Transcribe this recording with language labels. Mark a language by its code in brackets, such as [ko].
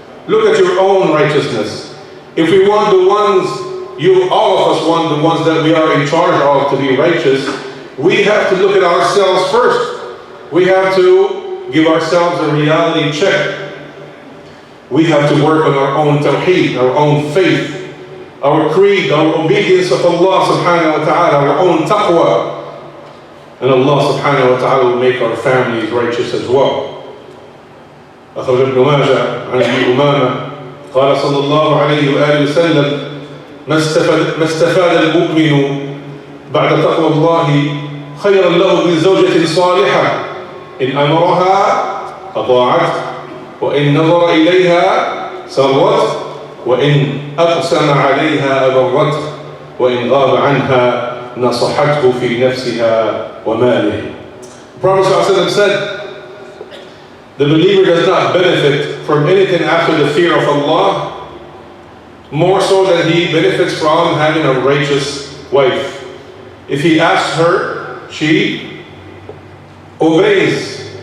[en] Look at your own righteousness. If we want the ones, all of us want the ones that we are in charge of to be righteous, we have to look at ourselves first. We have to give ourselves a reality check. We have to work on our own tawheed, our own faith, our creed, our obedience of Allah subhanahu wa ta'ala, our own taqwa. And Allah subhanahu wa ta'ala will make our families righteous as well. [ar] أخرج ابن ماجه عن أبي أمامة قال صلى الله عليه وآله وسلم ما استفاد المؤمن بعد تقوى الله خيرا له من زوجة صالحة إن أمرها أطاعته وإن نظر إليها سرته وإن أقسم عليها أبرته وإن غاب عنها نصحته في نفسها وماله. [en] The Prophet ﷺ said, the believer does not benefit from anything after the fear of Allah more so than he benefits from having a righteous wife. If he asks her, she obeys.